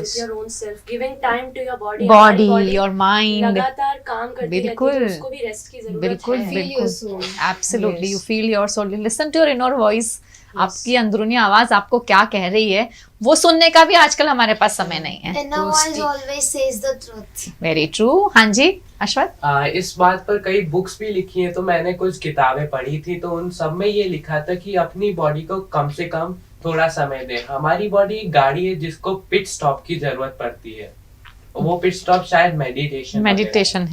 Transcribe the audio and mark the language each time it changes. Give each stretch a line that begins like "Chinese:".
English: Your own self, giving time to your body, your mind.
Hindi: लगातार काम करती रहती है तो उसको भी रेस्ट की जरूरत बिल्कुल, है। बिल्कुल, absolutely.
English: You feel your soul, you listen to your inner voice.
Hindi: आपकी अंदरूनी आवाज आपको क्या कह रही है वो सुनने का भी आजकल हमारे पास समय नहीं है।
English: Inner voice always says the truth. Very true.
Hindi: हाँ जी अश्वथ। इस बात पर कई बुक्स भी लिखी हैं, तो मैंने कुछ किताबें पढ़ी थी, तो उन सब में ये लिखा था कि अपनी बॉडी को कम से कम थोड़ा समय दें। हमारी बॉडी एक गाड़ी है जिसको पिट स्टॉप की जरूरत पड़ती है, वो पिट स्टॉप शायद मेडिटेशन